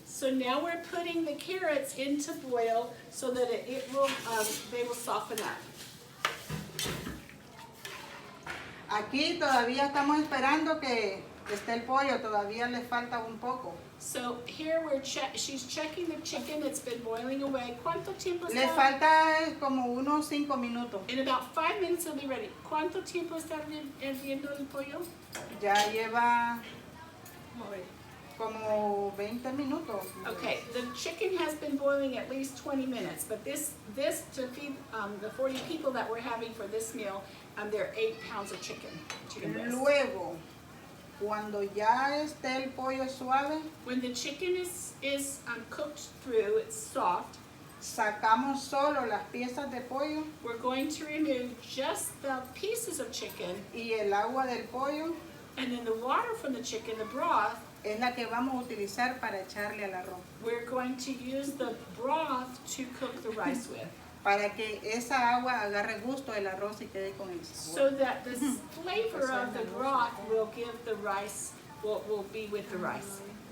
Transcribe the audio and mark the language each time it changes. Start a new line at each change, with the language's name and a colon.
English: So now we're putting the carrots into boil so that they will soften up.
Spanish: Aquí todavía estamos esperando que esté el pollo, todavía le falta un poco.
English: So here she's checking the chicken. It's been boiling away.
Spanish: ¿Cuánto tiempo Le está? falta como unos 5 minutos.
English: In about 5 minutes it'll be ready.
Spanish: ¿Cuánto tiempo está hirviendo el pollo? Ya lleva como 20 minutos.
English: Okay, the chicken has been boiling at least 20 minutes, but this to feed the 40 people that we're having for this meal, there are 8 pounds of chicken breast.
Spanish: Luego, cuando ya esté el pollo suave,
English: When the chicken is cooked through, it's soft,
Spanish: sacamos solo las piezas de pollo
English: we're going to remove just the pieces of chicken,
Spanish: y el agua del pollo
English: and then the water from the chicken, the broth,
Spanish: es la que vamos a utilizar para echarle al arroz.
English: we're going to use the broth to cook the rice with,
Spanish: Para que esa agua agarre gusto del arroz y quede con el sabor.
English: so that the flavor of the broth will give the rice, will be with the rice.